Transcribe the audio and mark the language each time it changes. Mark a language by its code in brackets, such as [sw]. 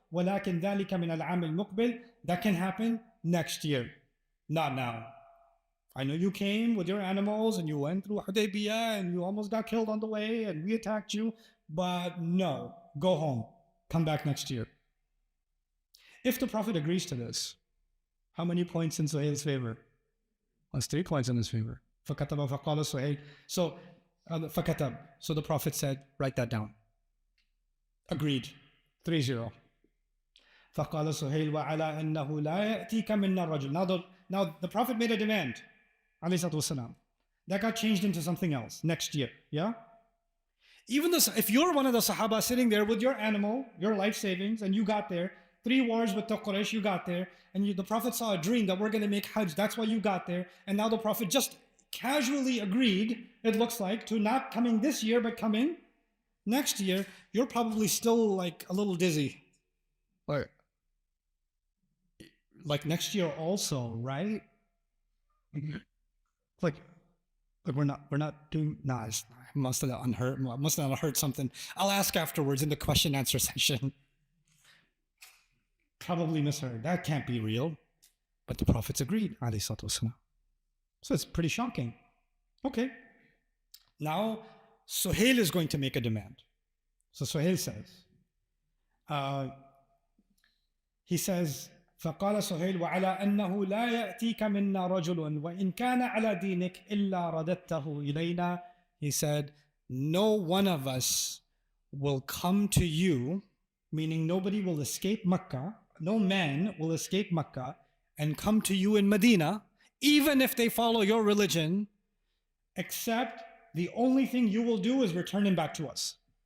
[ar] ولكن ذلك من العام المقبل. [en] That can happen next year, not now. I know you came with your animals and you went through Hudaybiyah and you almost got killed on the way and we attacked you, but no, go home, come back next year. If the Prophet agrees to this, how many points in Suhail's favor? That's 3 points in his favor. [ar] فكتب فقال سهيل. So فكتب. [en] So the Prophet said, write that down. Agreed. 3-0. [ar] فقال سهيل وعلى أنه لا يأتيك منا الرجل. [en] Now the Prophet made a demand. [ar] عليه الصلاة والسلام. [en] That got changed into something else next year. Yeah? Even if you're one of the Sahaba sitting there with your animal, your life savings, and you got there, 3 wars with the Quraysh, you got there, and the Prophet saw a dream that we're going to make Hajj, that's why you got there, and now the Prophet just casually agreed, it looks like, to not coming this year, but coming next year, you're probably still like a little dizzy. Like next year also, right? Like we're not doing, I must have unheard something. I'll ask afterwards in the question answer session. Probably misheard. That can't be real. But the Prophets agreed, alayhi salatu wasalam. So it's pretty shocking. Okay. Now, Suhail is going to make a demand. [ar] So Suhail says, he says, فقال سهيل وعلى أنه لا يأتيك منا رجل وإن كان على دينك إلا رددته إلينا. [en] He said, no one of us will come to you, meaning nobody will escape Makkah, no man will escape Makkah and come to you in Medina, even if they follow your religion, except the only thing you will do is return him back to us.